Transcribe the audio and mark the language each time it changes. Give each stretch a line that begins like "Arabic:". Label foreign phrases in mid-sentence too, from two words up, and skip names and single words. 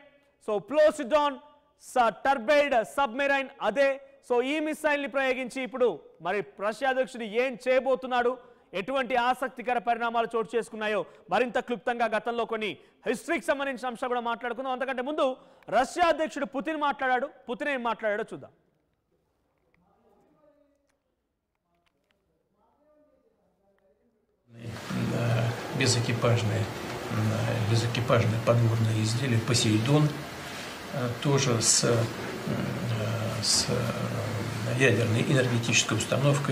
Telugu: సో పోసిడాన్
English: turbide submarine
Telugu: అదే. సో ఈ మిసైల్ని ప్రయోగించి ఇప్పుడు మరి రష్యా అధ్యక్షుడు ఏం చేయబోతున్నాడు, ఎటువంటి ఆసక్తికర పరిణామాలు చోటు చేసుకున్నాయో మరింత క్లుప్తంగా గతంలో కొన్ని హిస్టరీకి సంబంధించిన అంశాలు కూడా మాట్లాడుకుందాం. అంతకంటే ముందు రష్యా అధ్యక్షుడు పుతిన్ మాట్లాడాడు. పుతిన్ ఏం మాట్లాడాడో చూద్దాం.
Russian: Безэкипажное подводное изделие «Посейдон», тоже с ядерной энергетической установкой.